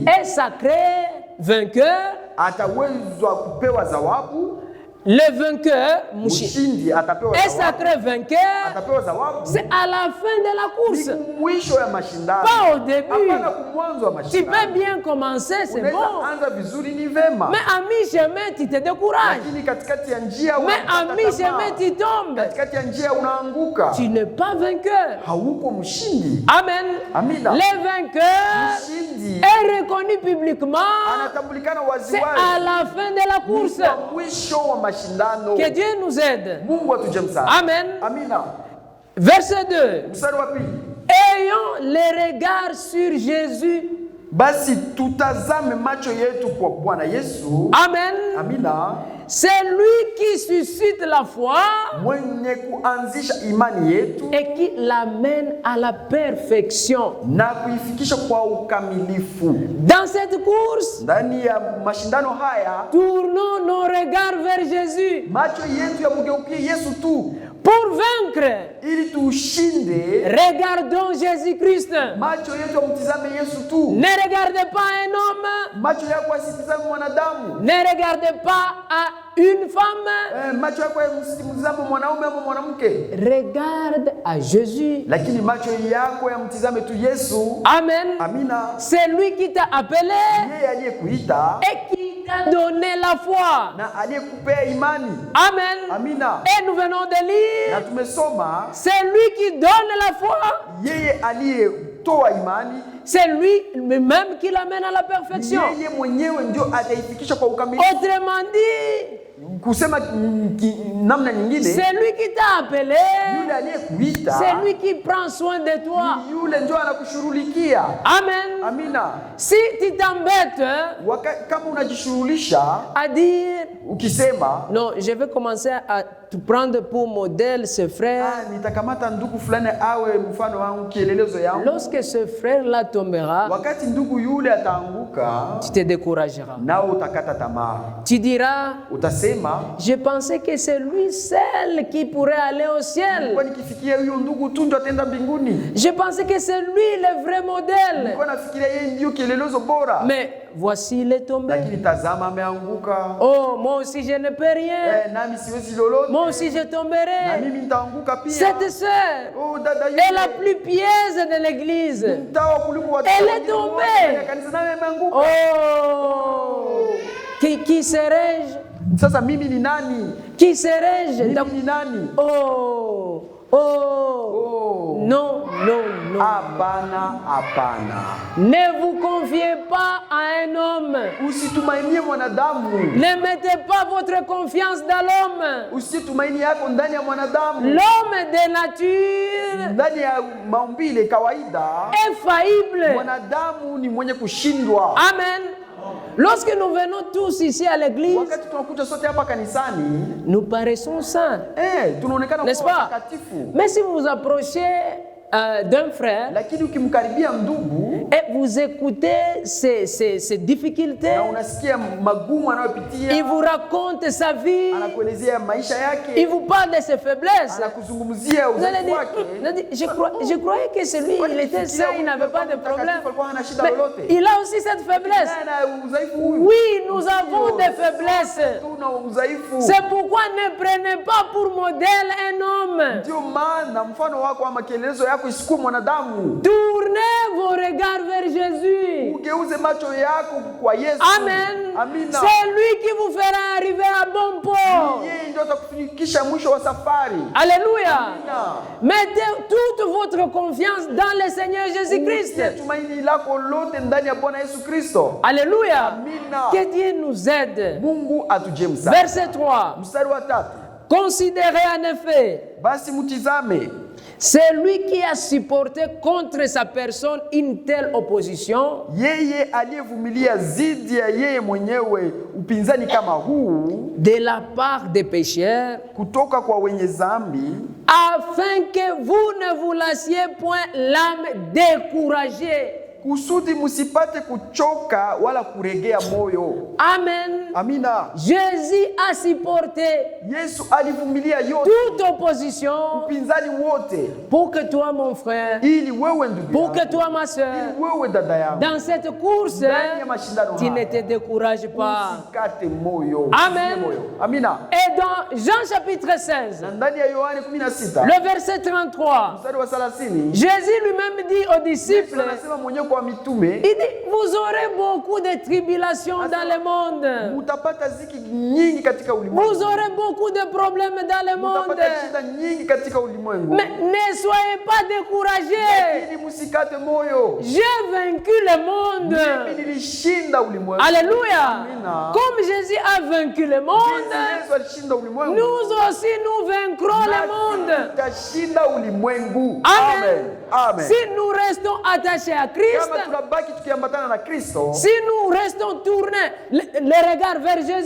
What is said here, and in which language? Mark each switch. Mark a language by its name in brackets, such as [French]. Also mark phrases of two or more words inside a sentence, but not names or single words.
[French] est sacré vainqueur. [Swahili] atawezwa kupewa zawabu. [French] Le vainqueur, [Swahili] Mshindi atapewa [French] est [Swahili] zawabu. [French] sacré vainqueur. [Swahili] Atapewa zawabu. [French] C'est à la fin de la course, [Swahili] Ni mwisho ya mashindano. [French] pas au début. [Swahili] Hapana kumwanzo wa [French] Tu [Swahili] mashindano. [French] peux bien commencer, c'est [Swahili] Unaweza [French] bon. [Swahili] anza vizuri ni vema. [French] Mais à mi-chemin, tu te décourages. [Swahili] Lakini katikati ya njia [French] Mais à [Swahili] unakata [French] mi-chemin, [Swahili] tamaa. [French] tu tombes. [Swahili] Katikati ya njia unaanguka. [French] Tu n'es pas vainqueur. [Swahili] Hauko mshindi. [French] Amen. [Swahili] Amina. [French] Le vainqueur [Swahili] Mshindi [French] est reconnu publiquement. [Swahili] anatambulikana [French] C'est [Swahili] waziwazi. [French] à la fin de la course. [Swahili] Kwa mwisho wa mashindano. [French] Que Dieu nous aide. [Swahili] Mungu atuje msaada. [French] Amen. [Swahili] Amina. [French] Verset 2. [Swahili] Mstari wa pili. [French] Ayons les regards sur Jésus. [Swahili] Basi tutazame macho yetu kwa Bwana Yesu. [French] Amen. [Swahili] Amina. [French] C'est lui qui suscite la foi [Swahili] Mwenye kuanzisha imani yetu [French] et qui l'amène à la perfection. [Swahili] na kuifikisha kwa ukamilifu. [French] Dans cette course, [Swahili] Ndani ya mashindano haya [French] tournons nos regards vers Jésus [Swahili] macho yetu yamgeukie Yesu tu [French] pour vaincre. [Swahili] ili tuushinde. [French] Regardons Jésus-Christ. [Swahili] Macho yetu yamtizame Yesu tu. [French] Ne regardez pas un homme, [Swahili] Macho yako yasitizame mwanadamu. [French] ne regardez pas à une femme, [Swahili] Macho yako yasimtizame mwanaume ama mwanamke, [French] regarde à Jésus. [Swahili] lakini macho yako yamtizame tu Yesu. [French] Amen. [Swahili] Amina. [French] C'est lui qui t'a appelé [Swahili] Yeye aliyekuita [French] et qui t'a donné la foi. [Swahili] na aliyekupea imani. [French] Amen. [Swahili] Amina. [French] Et nous venons de lire, [Swahili] Na tumesoma [French] c'est lui qui donne la foi. [Swahili] yeye aliyetoa imani, [French] C'est lui même qui l'amène à la perfection. [Swahili] yeye mwenyewe ndio ataifikisha kwa ukamilifu. [French] Autrement dit, [Swahili] Kusema namna nyingine, [French] c'est lui qui t'a appelé. [Swahili] yule aliyekuita, [French] C'est lui qui prend soin de toi. [Swahili] yule ndio anakushughulikia. [French] Amen. [Swahili] Amina. [French] Si tu t'embêtes [Swahili] Kama unajishughulisha [French] à dire, [Swahili] ukisema [French] non, je vais commencer à te prendre pour modèle ce frère. [Swahili] nitakamata ndugu fulani awe mfano wangu, kielelezo yangu. [French] Lorsque ce frère-là tombera, [Swahili] Wakati ndugu yule ataanguka, [French] tu te décourageras. [Swahili] nao utakata tamaa. [French] Tu diras, [Swahili] Utasema, [French] je pensais que c'est lui seul qui pourrait aller au ciel. [Swahili] kwa nikifikia huyo ndugu tu ndio ataenda mbinguni. [French] Je pensais que c'est lui le vrai modèle. [Swahili] Nilikuwa nafikiria yeye ndio kielelezo bora. [French] Mais voici il est tombé. [Swahili] lakini tazama ameanguka. [French] Oh, moi aussi je ne peux rien. [Swahili] Nami siwezi lolote. [French] Moi aussi je [Swahili] Na [French] tomberai. [Swahili] mimi nitaanguka pia. [French] Cette sœur [Swahili] Oh, dada yule. [French] est la plus pieuse de l'église. [Swahili] Mtawa kuliko watu [French] Elle est [Swahili] wengine [French] tombée. [Swahili] wote katika kanisa, naye ameanguka. [French] Oh, qui serais-je? [Swahili] Sasa mimi ni nani? [French] Qui serais-je? [Swahili] Mimi ni nani? [French] Oh, oh, non, non, non. [Swahili] Hapana, hapana. [French] Ne vous confiez pas à un homme. [Swahili] Usitumainie mwanadamu. [French] Ne mettez pas votre confiance dans l'homme. [Swahili] Usitumaini yako ndani ya mwanadamu. [French] L'homme de nature [Swahili] Ndani ya maumbile kawaida, [French] est faillible. [Swahili] mwanadamu ni mwenye kushindwa. [French] Amen. Lorsque nous venons tous ici à l'église, [Swahili] Wakati tunakuja sote hapa kanisani, [French] nous paraissons saints. [Swahili] tunaonekana [French] N'est-ce [Swahili] kuwa [French] pas? [Swahili] watakatifu. [French] Mais si vous vous approchez d'un frère [Swahili] Lakini ukimkaribia ndugu [French] et vous écoutez ses difficultés, [Swahili] na unasikia magumu [French] il [Swahili] anayopitia, [French] vous raconte sa vie, [Swahili] anakuelezea maisha [French] il [Swahili] yake, [French] vous parle de ses faiblesses. [Swahili] anakuzungumzia [French] Vous allez [Swahili] udhaifu wake. [French] dire, je croyais que c'est lui, il était saint, il n'avait pas de problème. [Swahili] Alikuwa hana shida [French] Mais [Swahili] lolote. [French] il a aussi cette faiblesse. [Swahili] Na udhaifu huyu. [French] Oui, nous avons des faiblesses. [Swahili] Tuna udhaifu. [French] C'est pourquoi ne prenez pas pour modèle un homme. [Swahili] Ndio maana mfano wako ama kielelezo yako isikuwe mwanadamu. [French] Tournez vos regards vers Jésus. [Swahili] Ugeuze macho yako kwa Yesu. [French] Amen. [Swahili] Amina. [French] C'est lui qui vous fera arriver à bon port. [Swahili] Yeye ndio atakufikisha mwisho wa safari. [French] Alléluia. [Swahili] Amina. [French] Mettez toute votre confiance dans le Seigneur Jésus-Christ. [Swahili] Utie tumaini lako lote ndani ya Bwana Yesu Kristo. [French] Alléluia. [Swahili] Amina. [French] Que Dieu nous aide. [Swahili] Mungu atujie msaada. [French] Verset 3. [Swahili] Mstari wa 3. [French] Considérez en effet, [Swahili] Basi mtizame [French] c'est lui qui a supporté contre sa personne une telle opposition, [Swahili] yeye aliyevumilia zidi ya yeye mwenyewe upinzani kama huu [French] de la part des pécheurs, [Swahili] kutoka kwa wenye dhambi, [French] afin que vous ne vous lassiez point l'âme découragée. [Swahili] kusudi msipate kuchoka wala kuregea moyo. [French] Amen. [Swahili] Amina. [French] Jésus a supporté [Swahili] Yesu alivumilia yote, [French] toute opposition [Swahili] upinzani wote, [French] pour que toi, mon frère, [Swahili] ili wewe ndugu [French] pour que [Swahili] yangu, [French] toi, ma soeur, [Swahili] ili wewe dada yangu, [French] dans cette course, [Swahili] ndani ya mashindano [French] tu ne [Swahili] haya [French] te décourages pas. [Swahili] usikate moyo. [French] Amen. [Swahili] Usife moyo. Amina. [French] Et dans Jean chapitre 16, [Swahili] Na ndani ya Yohane 16 [French] le verset 33, [Swahili] mstari wa 30, [French] Jésus lui-même dit aux [Swahili] Yesu [French] disciples, [Swahili] anasema mwenyewe kwa mitume, [French] il dit, vous aurez beaucoup de tribulations dans le monde. [Swahili] mutapata ziki nyingi katika [French] Vous [Swahili] ulimwengu, [French] aurez beaucoup de problèmes dans le monde. [Swahili] mutapata shida nyingi katika ulimwengu, [French] Mais ne soyez pas découragés. [Swahili] ili musikate moyo. [French] J'ai vaincu le monde. [Swahili] Mimi nilishinda ulimwengu. [French] Alléluia. [Swahili] Amina. [French] Comme Jésus a vaincu le monde, [Swahili] Yesu alishinda ulimwengu, [French] nous aussi nous vaincrons le monde. [Swahili] tutashinda ulimwengu. [French] Amen. [Swahili] Amen. [French] Si nous restons attachés à Christ, [Swahili] Kama tunabaki tukiambatana na Kristo, [French] si nous restons tournés les regards vers Jésus,